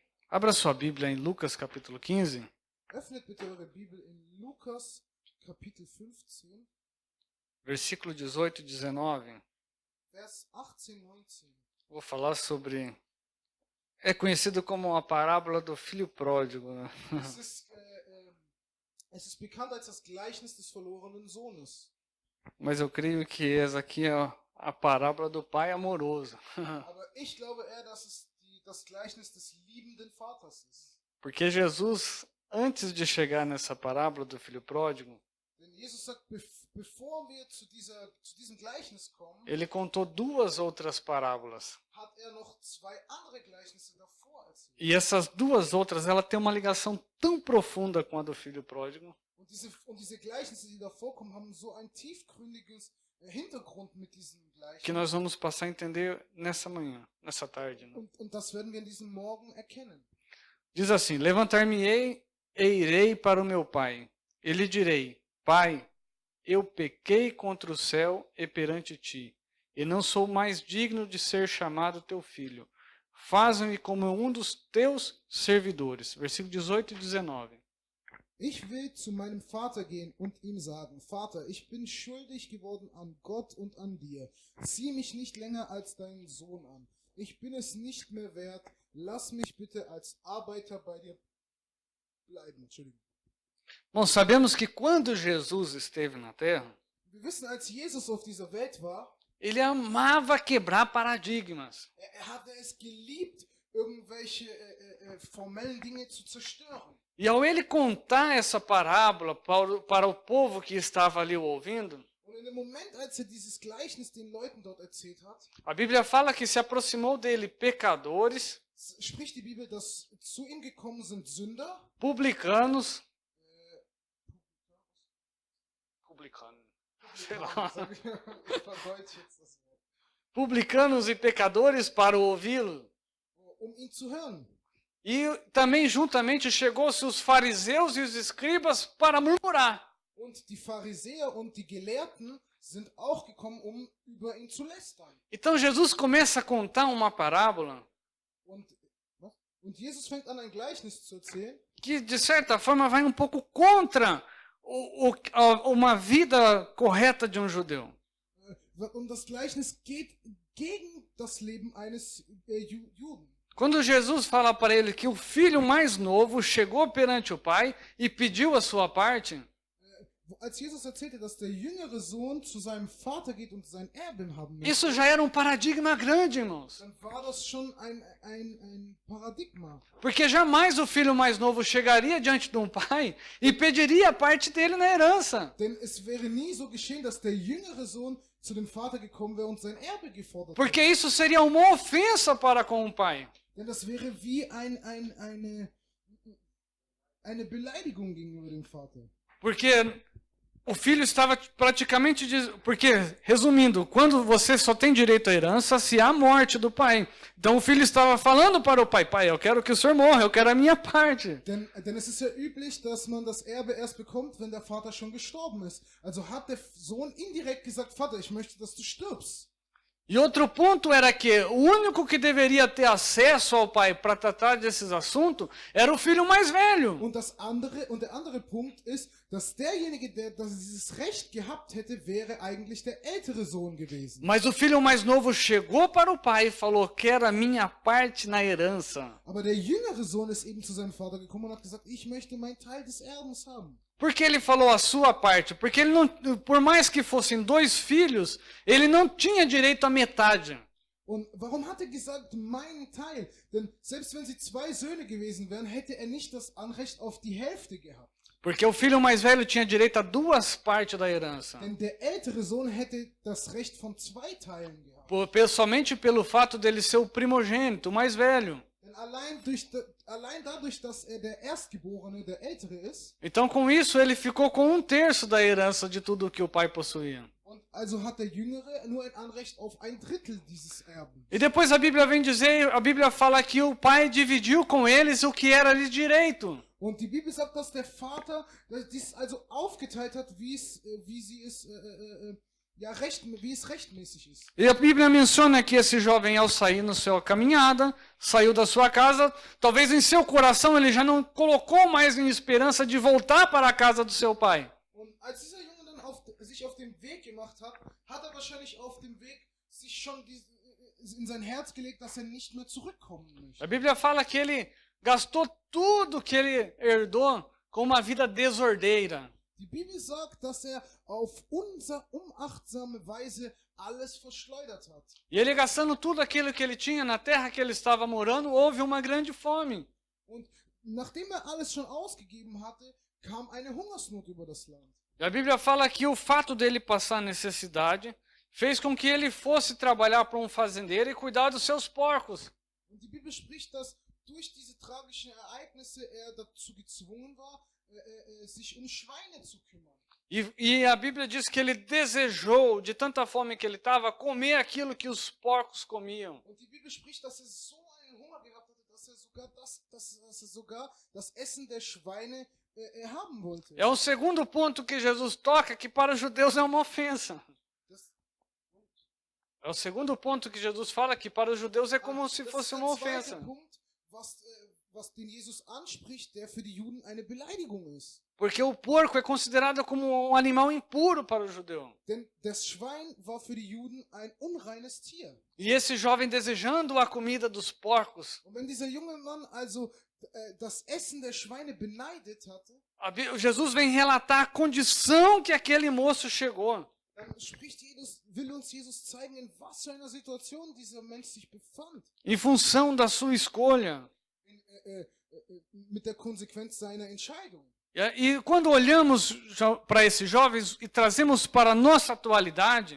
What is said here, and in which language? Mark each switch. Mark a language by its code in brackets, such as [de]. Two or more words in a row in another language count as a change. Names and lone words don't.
[pt] Abra sua Bíblia em Lucas capítulo 15. [de] Öffnet bitte eure Bibel in Lukas Kapitel 15, [pt] Versículo 18 e 19. [de] Vers 18, 19. [pt] Vou falar sobre... É conhecido como a parábola do filho pródigo, né? [de] Es ist bekannt als das Gleichnis des verlorenen Sohnes. [pt] Mas eu creio que essa aqui é a parábola do pai amoroso. [de] Aber ich glaube eher, dass es das Gleichnis des liebenden Vaters ist. [pt] Porque Jesus, antes de chegar nessa parábola do filho pródigo, [de] Denn Jesus sagt, bevor wir zu diesem Gleichnis kommen, [pt] ele contou duas outras parábolas. [de] hat noch zwei andere Gleichnisse davor erzählt. [pt] E essas duas outras, ela tem uma ligação tão profunda com a do filho pródigo, [de] Und diese Gleichnisse, die davor kommen, haben so ein tiefgründiges Hintergrund mit diesem Gleichnis. [pt] que nós vamos passar a entender nessa manhã, nessa tarde. Né? [de] Und das werden wir in diesem Morgen erkennen. [pt] Diz assim: levantar-me-ei e irei para o meu pai. E lhe direi: Pai, eu pequei contra o céu e perante ti, e não sou mais digno de ser chamado teu filho. Faze-me como um dos teus servidores. Versículo 18 e 19. [de] Ich will zu meinem Vater gehen und ihm sagen, Vater, ich bin schuldig geworden an Gott und an dir. Sieh mich nicht länger als deinen Sohn an. Ich bin es nicht mehr wert. Lass mich bitte als Arbeiter bei dir bleiben. Entschuldigung. [pt] Bom, sabemos que quando Jesus esteve na terra, [de] Wir wissen, als Jesus auf dieser Welt war, [pt] ele amava quebrar paradigmas. [de] er hatte es geliebt, irgendwelche formellen Dinge zu zerstören. [pt] E ao ele contar essa parábola para o povo que estava ali ouvindo, [de] Und in dem Moment, als dieses Gleichnis den Leuten dort erzählt hat, [pt] a Bíblia fala que se aproximou dele pecadores, [de] spricht die Bibel, dass zu ihm gekommen sind Sünder, [pt] publicanos, sei lá, [de] ich verdeutsch jetzt das Wort, [pt] publicanos e pecadores para ouvi-lo. [de] ihn zu hören. [pt] E também juntamente chegou-se os fariseus e os escribas para murmurar. [de] Und die Pharisäer und die Gelehrten sind auch gekommen, über ihn zu lästern. [pt] Então Jesus começa a contar uma parábola [de] Und Jesus fängt an, ein Gleichnis zu erzählen, [pt] que de certa forma vai um pouco contra uma vida correta de um judeu. [de] und das Gleichnis geht gegen das Leben eines Juden. [pt] Quando Jesus fala para ele que o filho mais novo chegou perante o pai e pediu a sua parte, [de] Als Jesus erzählte, dass der jüngere Sohn zu seinem Vater geht und sein Erben haben möchte, [pt] isso já era um paradigma grande, irmãos. [de] dann war das schon ein Paradigma. [pt] Porque jamais o filho mais novo chegaria diante de um pai e pediria a parte dele na herança. [de] Denn es wäre nie so geschehen, dass der jüngere Sohn zu dem Vater gekommen wäre und sein Erbe gefordert [pt] Porque [de] hätte. [pt] isso seria uma ofensa para com o pai. [de] Denn das wäre wie eine Beleidigung gegenüber dem Vater. [pt] Porque o filho estava praticamente... Porque, resumindo, quando você só tem direito à herança se há morte do pai. Então o filho estava falando para o pai: pai, eu quero que o senhor morra, eu quero a minha parte. [de] Denn es ist ja üblich, dass man das Erbe erst bekommt, wenn der Vater schon gestorben ist. Also hat der Sohn indirekt gesagt, Vater, ich möchte, dass du stirbst. [pt] E outro ponto era que o único que deveria ter acesso ao pai para tratar desses assuntos era o filho mais velho. [de] Und der andere Punkt ist, dass derjenige, der dieses Recht gehabt hätte, wäre eigentlich der ältere Sohn gewesen. [pt] Mas o filho mais novo chegou para o pai e falou: quero a minha parte na herança. [de] Aber der jüngere Sohn ist eben zu seinem Vater gekommen und hat gesagt, ich möchte meinen Teil des Erbens haben. [pt] Por que ele falou a sua parte? Porque ele não, por mais que fossem dois filhos, ele não tinha direito à metade. [de] Und warum hat er gesagt, meinen Teil? Denn selbst wenn sie zwei Söhne gewesen wären, hätte er nicht das Anrecht auf die Hälfte gehabt. [pt] Porque o filho mais velho tinha direito a duas partes da herança. [de] Denn der ältere Sohn hätte das Recht von zwei Teilen gehabt. [pt] Somente pelo fato dele ser o primogênito, o mais velho. [de] Denn allein dadurch, dass er der Erstgeborene, der Ältere ist, [pt] Então com isso ele ficou com 1/3 da herança de tudo que o pai possuía. [de] und also hat der Jüngere nur ein Anrecht auf 1/3 dieses Erben. [pt] E depois a Bíblia vem dizer, a Bíblia fala que o pai dividiu com eles o que era de direito. [de] Und die Bibel sagt, dass der Vater dies also aufgeteilt hat, wie ja, wie es rechtmäßig ist. [pt] E a Bíblia menciona que esse jovem, ao sair na sua caminhada, saiu da sua casa, talvez em seu coração ele já não colocou mais em esperança de voltar para a casa do seu pai. [de] Und als dieser Junge dann sich auf den Weg gemacht hat, hat er wahrscheinlich auf dem Weg sich schon in sein Herz gelegt, dass er nicht mehr zurückkommen möchte. [pt] A Bíblia fala que ele gastou tudo que ele herdou com uma vida desordeira. [de] Die Bibel sagt, dass er auf unachtsame Weise alles verschleudert hat. [pt] E ele gastando tudo aquilo que ele tinha na terra que ele estava morando, houve uma grande fome. [de] Und nachdem er alles schon ausgegeben hatte, kam eine Hungersnot über das Land. [pt] E a Bíblia fala que o fato dele passar necessidade fez com que ele fosse trabalhar para um fazendeiro e cuidar dos seus porcos. [de] Und die Bibel spricht, dass durch diese tragischen Ereignisse er dazu gezwungen war, sich Schweine zu kümmern. [pt] E a Bíblia diz que ele desejou, de tanta fome que ele estava, comer aquilo que os porcos comiam. [de] Und die Bibel spricht, dass er so einen Hunger gehabt hatte, dass er sogar das Essen der Schweine haben wollte. [pt] É o segundo ponto que Jesus toca, que para os judeus é uma ofensa. É o segundo ponto que Jesus fala, que para os judeus é como se fosse uma ofensa. [de] Punkt, was den Jesus anspricht, der für die Juden eine Beleidigung ist. [pt] Porque o porco é considerado como um animal impuro para o judeu. [de] Denn das Schwein war für die Juden ein unreines Tier. [pt] E esse jovem desejando a comida dos porcos, [de] Und wenn dieser junge Mann also das Essen der Schweine beneidet hatte, [pt] Jesus vem relatar a condição que aquele moço chegou. [de] dann will uns Jesus zeigen, in was für einer Situation dieser Mensch sich befand. [pt] Em função da sua escolha. [de] Mit der Konsequenz seiner Entscheidung. [pt] E quando olhamos para esses jovens e trazemos para a nossa atualidade,